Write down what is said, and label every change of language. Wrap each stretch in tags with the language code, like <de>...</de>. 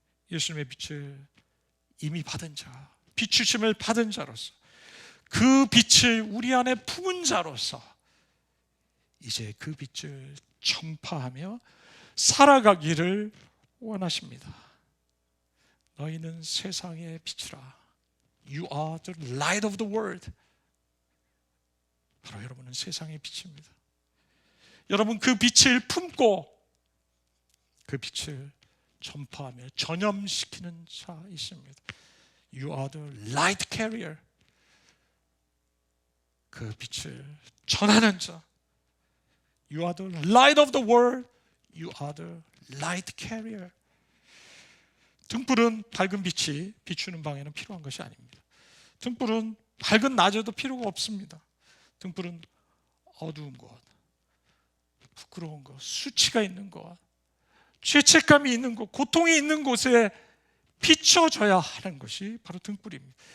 <ko>예수님의 빛을 이미 받은 자, 비추심을 받은 자로서 그 빛을 우리 안에 품은 자로서 이제 그 빛을 전파하며 살아가기를 원하십니다. 너희는 세상의 빛이라.</ko> <en>You are the light of the world.</en> <ko>바로 여러분은 세상의 빛입니다. 여러분 그 빛을 품고 그 빛을 전파하며 전염시키는 자이십니다.</ko> <en>You are the light carrier.</en> <ko>그 빛을 전하는 자.</ko> <en>You are the light of the world. You are the light carrier.</en> <ko>등불은 밝은 빛이 비추는 방에는 필요한 것이 아닙니다. 등불은 밝은 낮에도 필요가 없습니다. 등불은 어두운 곳, 부끄러운 곳, 수치가 있는 곳, 죄책감이 있는 곳, 고통이 있는 곳에 비춰져야 하는 것이 바로 등불입니다.</ko>